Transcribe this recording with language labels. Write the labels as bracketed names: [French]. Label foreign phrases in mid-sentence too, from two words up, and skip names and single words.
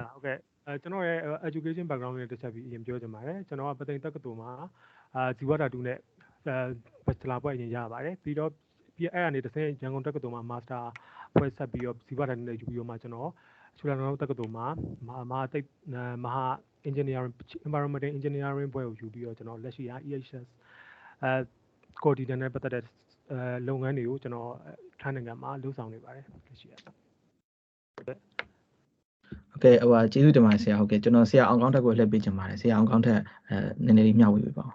[Burmese] ဟုတ်ကဲ့ကျွန်တော်ရဲ့ [English] education background [Burmese] နဲ့တစ်ချက်ပြီးအရင်ပြောချင်ပါတယ်ကျွန်တော်ကပြည်တက္ကသိုလ်မှာဇီဝဓာတုနဲ့bachelor ဘွဲ့အရင်ရပါတယ်ပြီးတော့အဲ့ကနေတစ်ဆင့်ရန်ကုန်တက္ကသိုလ်မှာ master ဘွဲ့ဆက်ပြီးတော့ဇီဝဓာတုနဲ့ယူပြီးတော့မှကျွန်တော်ချူလာလောင်တက္ကသိုလ်မှာမဟာ [English] engineering environmental engineering [Burmese] ဘွဲ့ကိုယူပြီးတော့ကျွန်တော်လက်ရှိ [English] EHS coordinator [Burmese] နဲ့ပတ်သက်တဲ့လုပ်ငန်းတွေကိုကျွန်တော်ထိုင်းနိုင်ငံမှာလုပ်ဆောင်နေပါတယ်လက်ရှိ ဟုတ်ကဲ့ကျေးဇူးတင်ပါတယ်ဆရာဟုတ်ကဲ့ကျွန်တော်ဆရာအောင်ကောင်းထက်ကိုလှည့်ပေးချင်ပါတယ်ဆရာအောင်ကောင်းထက်နည်းနည်းလေးမျှဝေပေးပါဦး